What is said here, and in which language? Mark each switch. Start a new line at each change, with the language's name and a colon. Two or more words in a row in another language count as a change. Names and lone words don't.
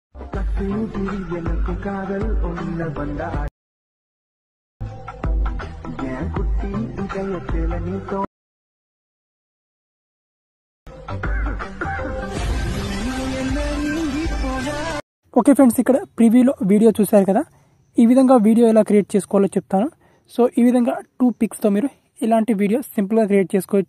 Tamil: எனக்கு காதல் ஒன்ன வந்தா என் குட்டி இதயத்துல நீ
English: OK friends,
Telugu: ఇక్కడ ప్రివ్యూలో వీడియో చూశారు కదా. ఈ విధంగా వీడియో ఎలా క్రియేట్ చేసుకోవాలో చెప్తాను. సో ఈ విధంగా 2 పిక్స్తో మీరు ఇలాంటి వీడియో సింపుల్గా క్రియేట్ చేసుకోవచ్చు.